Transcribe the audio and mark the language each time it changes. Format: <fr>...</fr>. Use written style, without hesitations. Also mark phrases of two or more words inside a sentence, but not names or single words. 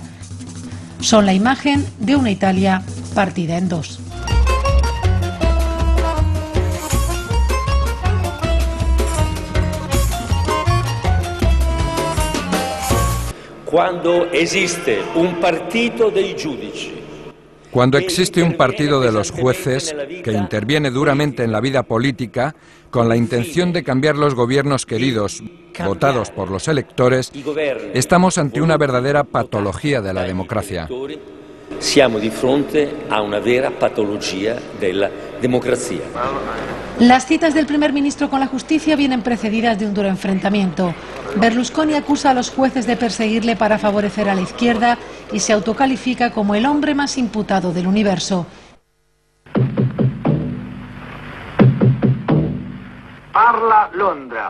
<es>Son la imagen de una Italia partida en 2. Cuando existe un partido</es> <it>dei giudici.</it> <es>Cuando existe un partido de los jueces que interviene duramente en la vida política con la intención de cambiar los gobiernos queridos, votados por los electores, estamos ante una verdadera patología de la democracia.</es> <it>Siamo di fronte a una vera patologia della democrazia.</it> <es>Las citas del primer ministro con la justicia vienen precedidas de un duro enfrentamiento. Berlusconi acusa a los jueces de perseguirle para favorecer a la izquierda y se autocalifica como el hombre más imputado del universo.</es> <it>Parla Londra.</it>